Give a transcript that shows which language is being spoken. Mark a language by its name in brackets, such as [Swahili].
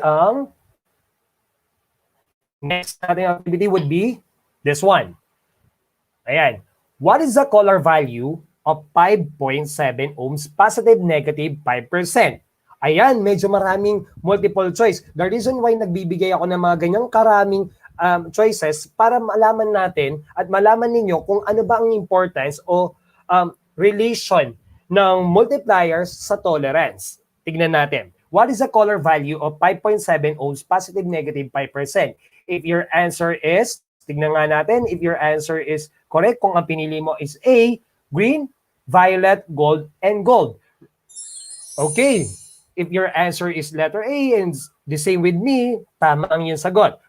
[English] Ang next nating activity would be this one. Ayan. What is the color value of 5.7 ohms positive, negative 5%? [Filipino] Ayan, medyo maraming multiple choice. [English] The reason why [Filipino] nagbibigay ako ng mga ganyang karaming choices para malaman natin at malaman ninyo kung ano ba ang importance o relation ng multipliers sa tolerance. Tignan natin. [English] What is the color value of 5.7 ohms positive, negative 5%? If your answer is, [Filipino] tignan nga natin, [English] if your answer is correct, [Filipino] kung ang pinili mo [English] is A, green, violet, gold, and gold. Okay. If your answer is letter A and the same with me, [Filipino] tama ang iyong sagot.